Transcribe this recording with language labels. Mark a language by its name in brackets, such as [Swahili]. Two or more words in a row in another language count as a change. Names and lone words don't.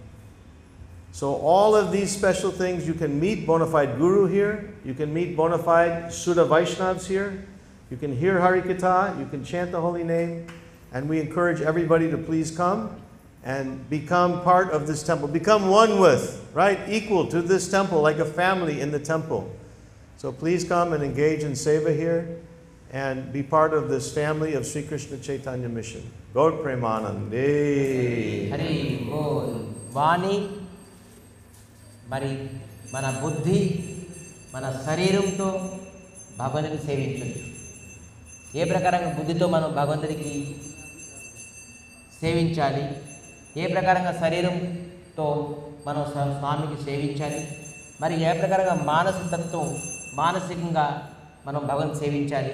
[English] So all of these special things, you can meet bona fide guru here, you can meet bona fide Sudha Vaishnavas here, you can hear Harikatha, you can chant the holy name, and we encourage everybody to please come and become part of this temple. Become one with, right? Equal to this temple, like a family in the temple. So please come and engage in seva here and be part of this family of Sri Krishna Chaitanya Mission. Gaur Premanande. Hari Bol. Vani. [Telugu] మరి మన బుద్ధి మన శరీరంతో భగవంతుని సేవించవచ్చు. ఏ ప్రకారంగా బుద్ధితో మనం భగవంతుడికి సేవించాలి, ఏ ప్రకారంగా శరీరంతో మనం స్వామికి సేవించాలి, మరి ఏ ప్రకారంగా మానసికంగా మనం భగవంతుని సేవించాలి.